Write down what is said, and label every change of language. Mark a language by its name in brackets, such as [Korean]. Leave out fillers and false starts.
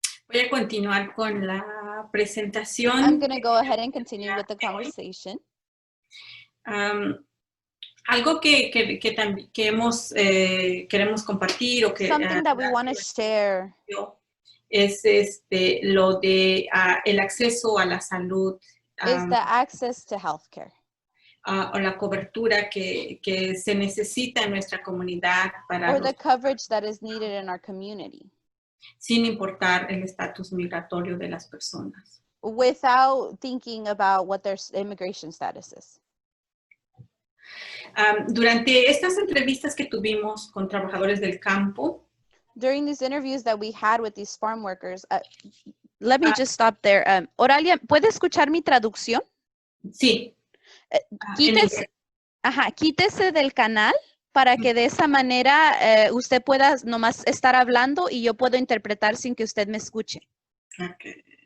[Spanish] Voy a continuar con la presentación. [English] I'm going to go ahead and continue with the conversation. [Spanish] Algo que queremos compartir o que [English] something that we want to share [Spanish] es lo de el acceso a la salud. [English] Is the access to healthcare. [Spanish] O la cobertura que se necesita en nuestra comunidad para [English] or the coverage that is needed in our community. [Spanish] Sin importar el estatus migratorio de las personas. [English] Without thinking about what their immigration status is. [Spanish] Durante estas entrevistas que tuvimos con trabajadores del campo, [English] during these interviews that we had with these farm workers, let me just stop there. [Spanish] Oralia, ¿puede escuchar mi traducción? Sí. Quítese del canal para que de esa manera usted pueda nomás estar hablando y yo puedo interpretar sin que usted me escuche. [English] Okay.